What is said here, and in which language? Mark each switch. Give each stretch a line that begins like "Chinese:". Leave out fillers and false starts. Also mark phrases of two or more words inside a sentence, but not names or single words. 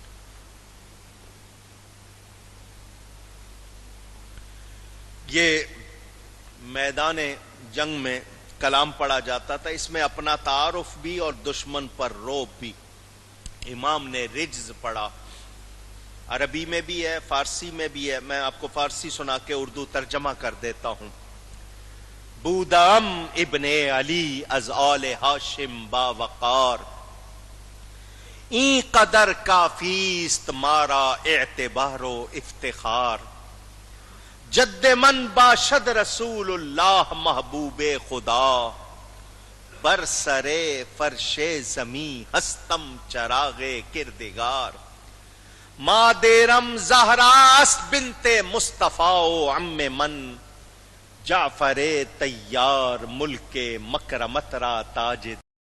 Urdu: یہ میدان جنگ میں کلام پڑھا جاتا تھا، اس میں اپنا تعارف بھی اور دشمن پر روب بھی۔ امام نے رجز پڑھا، عربی میں بھی ہے فارسی میں بھی ہے، میں آپ کو فارسی سنا کے اردو ترجمہ کر دیتا ہوں۔
Persian: بودام ابن علی از آل ہاشم با وقار، این قدر کافیست مارا اعتبار و افتخار، جد من باشد رسول اللہ محبوب خدا، بر سرے فرش زمیں ہستم چراغ کردگار، مادیرم زہراست بنت مصطفیٰ و عم من، جعفر تیار ملک مکرمت را تاج